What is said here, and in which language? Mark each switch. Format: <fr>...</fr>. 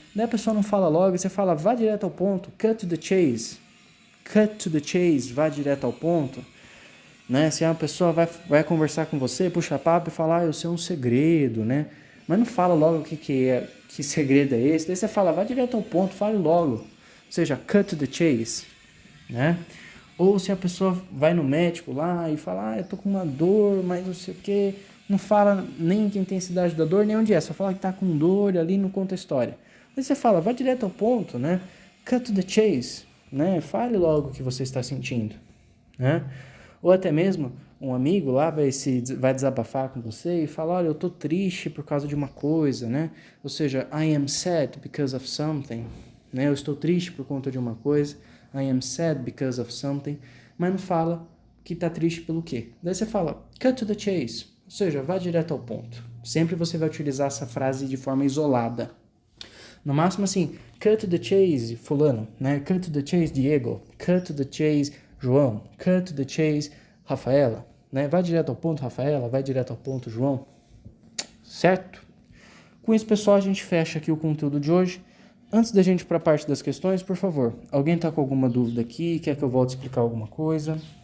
<pt>Daí a pessoa não fala logo, você fala, vá direto ao ponto,</pt> <en>cut to the chase. Cut to the chase,</en> <pt>vá direto ao ponto. Né? Se uma pessoa vai conversar com você, puxa papo e fala, eu sei um segredo, né? Mas não fala logo que segredo é esse. Daí você fala, vá direto ao ponto, fale logo.</pt> <en>Ou seja, cut to the chase, né?</en> <pt>Ou se a pessoa vai no médico lá e fala, eu tô com uma dor, mas não sei o quê. Não fala nem que intensidade da dor, nem onde é. Só fala que tá com dor ali, não conta a história. Aí você fala, vá direto ao ponto, né?</pt> <en>Cut to the chase,</en> <pt>né? Fale logo o que você está sentindo, né? Ou até mesmo um amigo lá vai desabafar com você e falar, olha, eu tô triste por causa de uma coisa, né? Ou seja,</pt> <en>I am sad because of something,</en> <pt>né? Eu estou triste por conta de uma coisa, I am sad because of something, mas não fala que tá triste pelo quê. Daí você fala,</pt> <en>cut to the chase,</en> <pt>ou seja, vá direto ao ponto. Sempre você vai utilizar essa frase de forma isolada. No máximo assim,</pt> <en>cut to the chase, fulano, né? Cut to the chase, Diego. Cut to the chase, João. Cut to the chase, Rafaela.</en> <pt>Né? Vai direto ao ponto, Rafaela. Vai direto ao ponto, João. Certo? Com isso, pessoal, a gente fecha aqui o conteúdo de hoje. Antes da gente ir para a parte das questões, por favor, alguém está com alguma dúvida aqui? Quer que eu volte a explicar alguma coisa?</pt>